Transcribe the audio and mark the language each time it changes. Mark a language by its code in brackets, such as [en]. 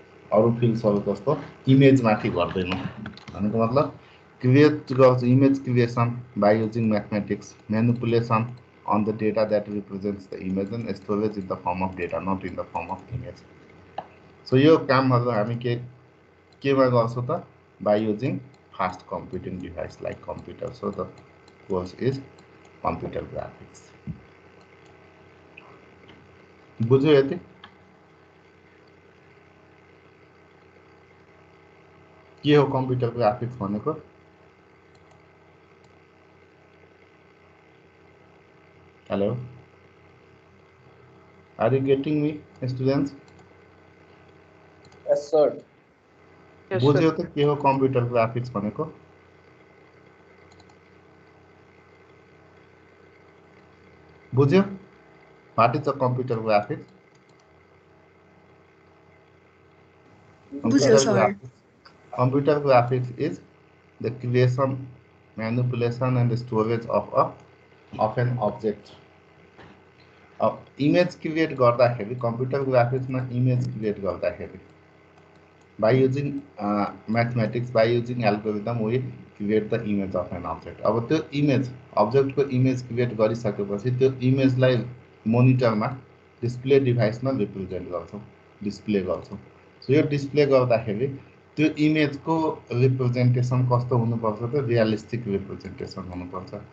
[ne] अरू फिल्ड्सहरू जस्तो इमेजमाथि गर्दैनौँ भनेको मतलब क्रिएट गर्छ [en] image creation by using mathematics manipulation on the data that represents the image and storage in the form of data not in the form of image so [ne] यो कामहरु हामी केमा गर्छौं त [en] by using fast computing device like computer. So the course is computer graphics. [ne] बुझ्यो यति? के हो computer graphics भनेको? [en] Hello, are you getting me, students? Yes, sir. Yes, [ne] बुझ्यो [en] sir. [ne] त के हो कम्प्युटर ग्राफिक्स भनेको? बुझ्यो? [en] What is the computer graphics? [ne] बुझ्यो sir. [en] Computer graphics is the creation, manipulation and storage of an object. Image create गर्दाखेरि computer graphics मा image create गर्दाखेरि by using mathematics, by using algorithm we create the image of an object. [ne] अब त्यो image object को image create गरिसकेपछि त्यो image लाई monitor मा display device मा represent गर्छौं, display गर्छौं. So यो display गर्दाखेरि त्यो image को representation कस्तो हुनुपर्छ त realistic representation हुनुपर्छ.